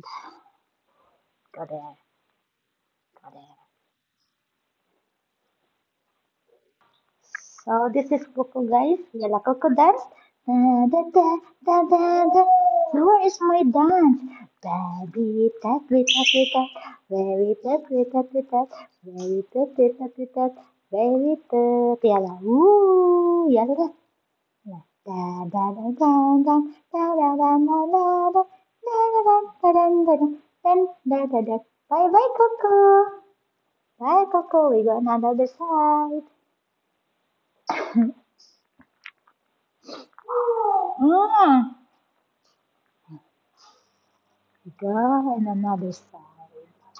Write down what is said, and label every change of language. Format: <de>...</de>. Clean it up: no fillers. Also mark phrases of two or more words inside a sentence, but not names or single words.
<en>Go there. Go there. So this is Coco, guys. Yala Coco dance. Da, da, da, da, da, da. Where is my dance? Baby, tat, we tat, we tat. Very tat, we tat, we tat. Very tat, we tat, we tat. Very tat. Yala. Woo. Yala da. Da, da, da, da, da. Da, da, da, da, da, da. Da, da, da, da, da, da, da. Then, da, da, da. Bye bye, Coco. Bye, Coco. We go another side. Mm. Go on another side.</en>